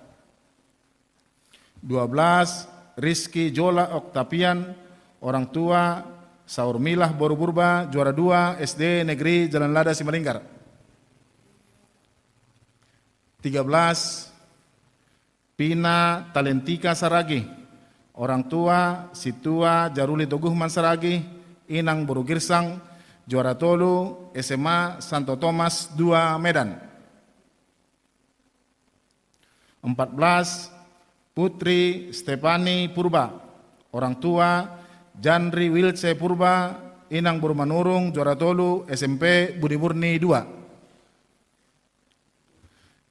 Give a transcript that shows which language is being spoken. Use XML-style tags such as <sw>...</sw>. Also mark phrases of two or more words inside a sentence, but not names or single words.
<id>12. Rizky Jola Oktapian, orang tua Saur Milah Boru Purba, juara 2 SD Negeri Jalan Lada Simalingkar. 13. Pina Talentika Saragi, orang tua Situa Jaruli Toguhman Saragi, Inang Boru Girsang, juara 3 SMA Santo Thomas 2 Medan. 14. Putri Stepani Purba, orang tua Janri Wilce Purba, Inang Burmanurung, juara 3 SMP Budi Murni 2.</id>